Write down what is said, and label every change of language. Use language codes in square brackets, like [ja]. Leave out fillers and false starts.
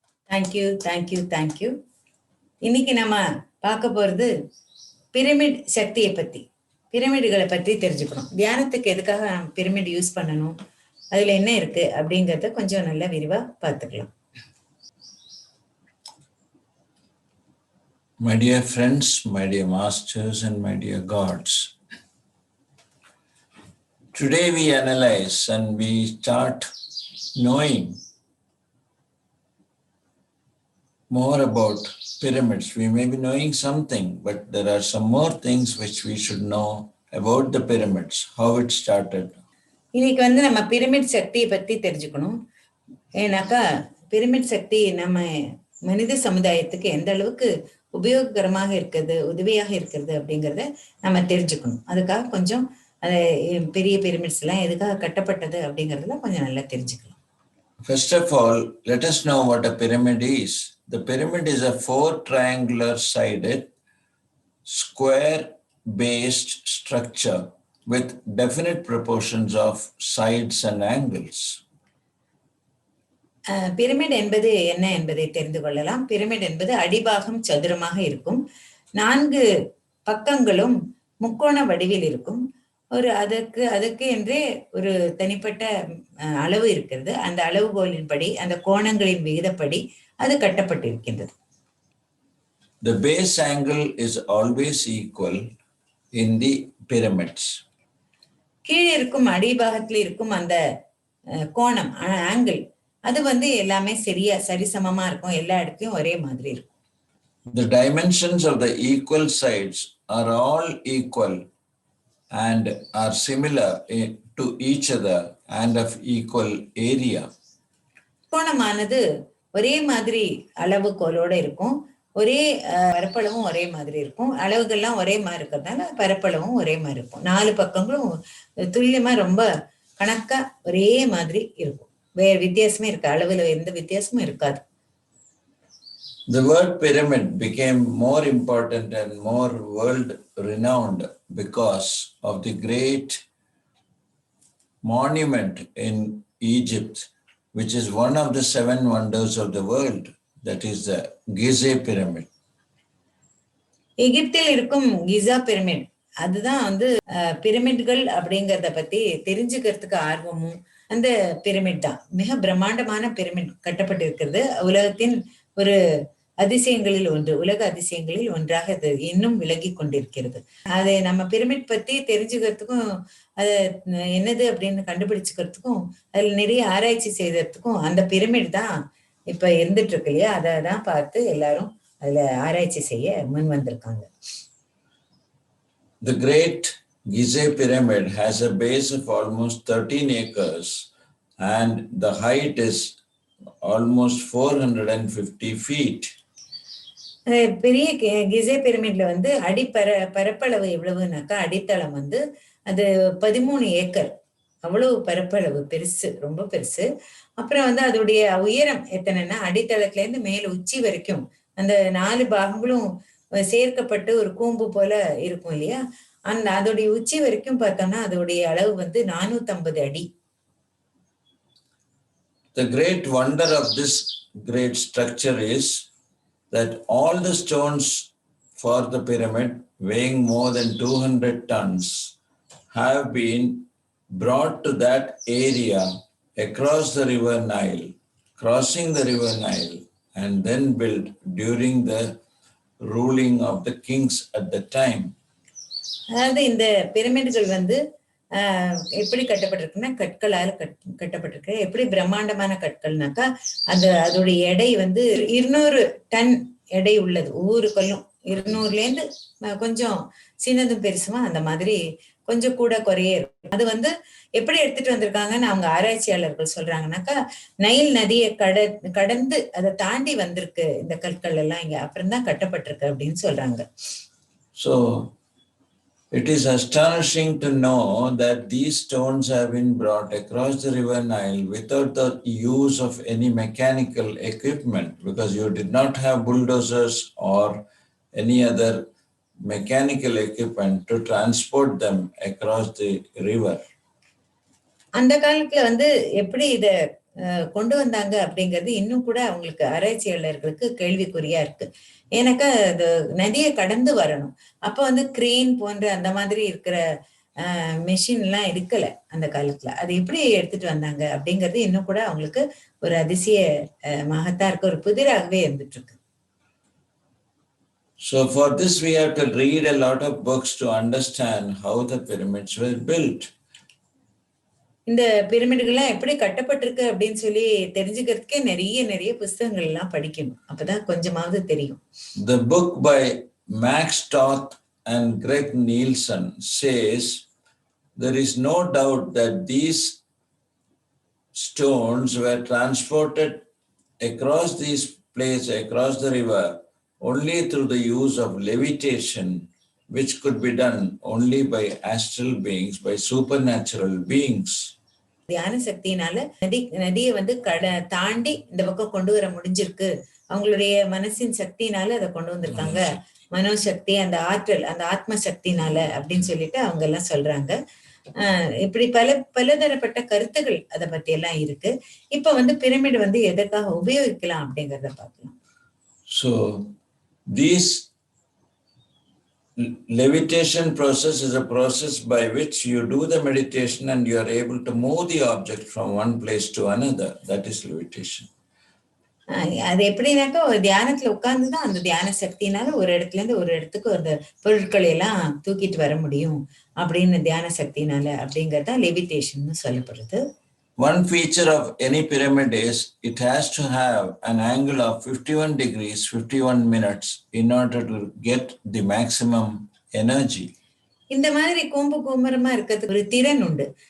[en] Thank you thank you thank you. [ta] இன்னைக்கு நம்ம பார்க்க போறது பிரமிட் சக்தியை பத்தி, பிரமிடுகளை பற்றி தெரிஞ்சுக்கணும். தியானத்துக்கு எதுக்காக பிரமிட் யூஸ் பண்ணணும், அதுல என்ன இருக்கு அப்படிங்கறத கொஞ்சம் நல்லா விரிவா பார்த்துக்கலாம். [en] My dear friends, my dear masters and my dear gods, today we analyze and we start knowing more about pyramids. We may be knowing something, but there are some more things which we should know about the pyramids, how it started. [ta] இன்னைக்கு நம்ம pyramid சக்தியை பத்தி தெரிஞ்சுக்கணும். ஏன்னாக்கா pyramid சக்தி நம்ம மனித சமுதாயத்துக்கு எந்த அளவுக்கு உபயோககரமாக இருக்கிறது, உதவியாக இருக்கிறது அப்படிங்கிறத நம்ம தெரிஞ்சுக்கணும். அதுக்காக கொஞ்சம் பெரிய பிரமிட்ஸ் எல்லாம் எதுக்காக கட்டப்பட்டது அப்படிங்கறதுல கொஞ்சம் நல்லா தெரிஞ்சுக்கலாம். [en] First of all, let us know what a pyramid is. The pyramid is a 4 triangular sided square-based structure with definite proportions of sides and angles. [ta] Pyramid என்பது என்ன என்பதை தெரிந்து கொள்ளலாம். பிரமிட் என்பது அடிபாகம் சதுரமாக இருக்கும், 4 பக்கங்களும் முக்கோண வடிவில் இருக்கும். அதுக்கு என்றே ஒரு தனிப்பட்ட அளவு இருக்கிறது. அந்த அளவுகோலின்படி, அந்த கோணங்களின் விகிதப்படி அது கட்டப்பட்டிருக்கின்றது. [en] The base angle is always equal in the pyramids. [ta] கீழே இருக்கும் அடிபாகத்தில் இருக்கும் அந்த கோணம், ஆங்கிள், அது எல்லாமே சரிசமமா இருக்கும், எல்லா இடத்துலயும் ஒரே மாதிரி இருக்கும். [en] The dimensions of the equal sides are all equal and are similar to each other and of equal area. [ta] கோணமானது ஒரே மாதிரி அளவுகோலோட இருக்கும், ஒரே பரப்பளவும் ஒரே மாதிரி இருக்கும், அளவுகள்லாம் ஒரே மாதிரி இருக்கிறதுனால பரப்பளவும் ஒரே மாதிரி இருக்கும். 4 பக்கங்களும் துல்லியமா ரொம்ப கணக்கா ஒரே மாதிரி இருக்கும். வேற வித்தியாசமே இருக்கு, அளவுல எந்த வித்தியாசமும் இருக்காது. [en] The word pyramid became more important and more world renowned because of the great monument in Egypt, which is one of the 7 wonders of the world, that is the Gizeh pyramid. [ta] எகிப்தில் இருக்கும் கிசா pyramid, அதுதான் பிரமிட்கள் அப்படிங்கறத பத்தி தெரிஞ்சுக்கிறதுக்கு ஆர்வமும் அந்த pyramid தான். மிக பிரம்மாண்டமான பிரமிட் கட்டப்பட்டிருக்கிறது. உலகத்தின் ஒரு அதிசயங்களில் ஒன்று, உலக அதிசயங்களில் ஒன்றாக இது இன்னும் விளங்கி கொண்டிருக்கிறது. அதை நம்ம பிரமிட் பத்தி தெரிஞ்சுக்கிறதுக்கும், அது என்னது அப்படின்னு கண்டுபிடிச்சுக்கிறதுக்கும், அதுல நிறைய ஆராய்ச்சி செய்யறதுக்கும் அந்த பிரமிட் தான் இப்ப இருந்துட்டு இருக்கு இல்லையா, அதை தான் பார்த்து எல்லாரும் அதுல ஆராய்ச்சி செய்ய முன் வந்திருக்காங்க. [en] The Great Gizeh Pyramid has a base of almost 13 acres and the height is almost 450 feet. [ta] பெரிய கிசே பிரமிட்ல வந்து பரப்பளவு எவ்வளவுனாக்கா, அடித்தளம் வந்து அது 13 ஏக்கர், அவ்வளவு பரப்பளவு, பெருசு, ரொம்ப பெருசு. அப்புறம் வந்து அதோடைய உயரம் எத்தனைன்னா, அடித்தளத்துல இருந்து மேல உச்சி வரைக்கும் அந்த 4 பாகங்களும் சேர்க்கப்பட்டு ஒரு கூம்பு போல இருக்கும் இல்லையா, அந்த அதோடைய உச்சி வரைக்கும் பார்த்தோம்னா அதோடைய அளவு வந்து 450 அடி. [en] The great wonder of this great structure is that all the stones for the pyramid weighing more than 200 tons have been brought to that area across the river Nile, crossing the river Nile, and then built during the ruling of the kings at the time. [ta] அதாவது இந்த பிரமிடுகள் வந்து எப்படி கட்டப்பட்டிருக்குன்னா, கற்களால் கட்டப்பட்டிருக்கு. எப்படி பிரம்மாண்டமான கற்கள்னாக்கா, அதோடைய எடை வந்து 200 டன் எடை உள்ளது. ஒவ்வொரு கல்லும் 200லேருந்து கொஞ்சம் சின்னதும் பெருசுமா அந்த மாதிரி கொஞ்சம் கூட குறைய இருக்கும். அது வந்து எப்படி எடுத்துட்டு வந்திருக்காங்கன்னு அவங்க ஆராய்ச்சியாளர்கள் சொல்றாங்கன்னாக்கா, நைல் நதியை கடந்து அதை தாண்டி வந்திருக்கு இந்த கற்கள் எல்லாம் இங்க, அப்புறம் தான் கட்டப்பட்டிருக்கு அப்படின்னு சொல்றாங்க. [en] So it is astonishing to know that these stones have been brought across the river Nile without the use of any mechanical equipment, because you did not have bulldozers or any other mechanical equipment to transport them across the river. [ta] அந்த காலத்துல வந்து எப்படி இத கொண்டு வந்தாங்க அப்படிங்கிறது இன்னும் கூட அவங்களுக்கு ஆராய்ச்சியாளர்களுக்கு கேள்விக்குறியா இருக்கு. ஏன்னாக்கா அது நதியை கடந்து வரணும். அப்ப வந்து கிரேன் போன்ற அந்த மாதிரி இருக்கிற மெஷின் எல்லாம் இருக்கல அந்த காலத்துல. அது எப்படி எடுத்துட்டு வந்தாங்க அப்படிங்கிறது இன்னும் கூட அவங்களுக்கு ஒரு அதிசய மகத்தா இருக்க, ஒரு புதிராகவே இருந்துட்டு இருக்கு. [en] So for this we have to read a lot of books to understand how the pyramids were built. [ta] இந்த பிரமிடுகள்லாம் எப்படி கட்டப்பட்டிருக்கு அப்படின்னு சொல்லி தெரிஞ்சுக்கிறதுக்கே நிறைய புஸ்தகங்கள் எல்லாம் படிக்கணும். அப்பதான் கொஞ்சமாவது தெரியும். [en] The book by Max Toth and Greg Nielsen says there is no doubt that these stones were transported across these places, across the river, only through the use of levitation, which could be done only by astral beings, by supernatural beings. [ta] தியான சக்தியினால நதியை வந்து தாண்டி இந்த பக்கம் கொண்டு வர முடிஞ்சிருக்கு. அவங்களுடைய மனசின் சக்தினால அதை கொண்டு வந்திருக்காங்க. மனோசக்தி, அந்த ஆற்றல், அந்த ஆத்ம சக்தினால அப்படின்னு சொல்லிட்டு அவங்க எல்லாம் சொல்றாங்க. இப்படி பலதரப்பட்ட கருத்துகள் அதை பத்தி எல்லாம் இருக்கு. இப்ப வந்து பிரமிட் வந்து எதற்காக உபயோகிக்கலாம் அப்படிங்கறத பார்க்கலாம். [en] So these levitation process is a process by which you do the meditation and you are able to move the object from one place to another. That is levitation. [ta] அது எப்படின்னாக்கா, ஒரு தியானத்துல உட்கார்ந்துதான் அந்த தியான சக்தினால ஒரு இடத்துல இருந்து ஒரு இடத்துக்கு அந்த பொருட்களை எல்லாம் தூக்கிட்டு வர முடியும் அப்படின்னு தியான சக்தினால, அப்படிங்கறதா லெவிடேஷன் சொல்லப்படுது. [en] One feature of any pyramid is it has to have an angle of 51 degrees, 51 minutes in order to get the maximum energy. [ta] இந்த மாதிரி கோம்புரமா இருக்கிறதுக்கு ஒரு திறன் உண்டு.